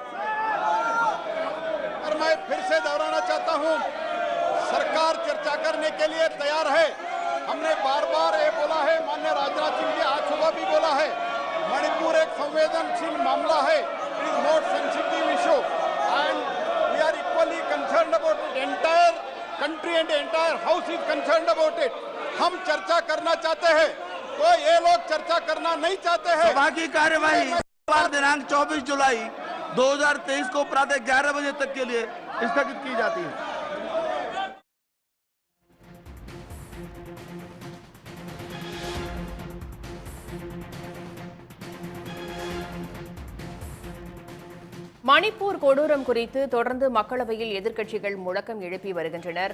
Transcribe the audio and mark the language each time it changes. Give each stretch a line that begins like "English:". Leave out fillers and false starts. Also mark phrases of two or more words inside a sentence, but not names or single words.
Hindi: और मैं फिर से दोहराना चाहता हूं, सरकार चर्चा करने के लिए तैयार है। हमने बार बार ये बोला है, माननीय राजनाथ सिंह जी आज सुबह भी बोला है, मणिपुर एक संवेदनशील मामला है।
English: It is not sensitive issue and we are equally concerned about it. Entire country and entire house is concerned about it.
Hindi: हम चर्चा करना चाहते हैं तो ये लोग चर्चा करना नहीं चाहते हैं। सभा की कार्यवाही दिनांक 24 जुलाई 2023 को प्रातः 11 बजे तक के लिए स्थगित की जाती है।
Tamil: மணிப்பூர் கொடூரம் குறித்து தொடர்ந்து மக்களவையில் எதிர்க்கட்சிகள் முழக்கம் எழுப்பி வருகின்றனர்.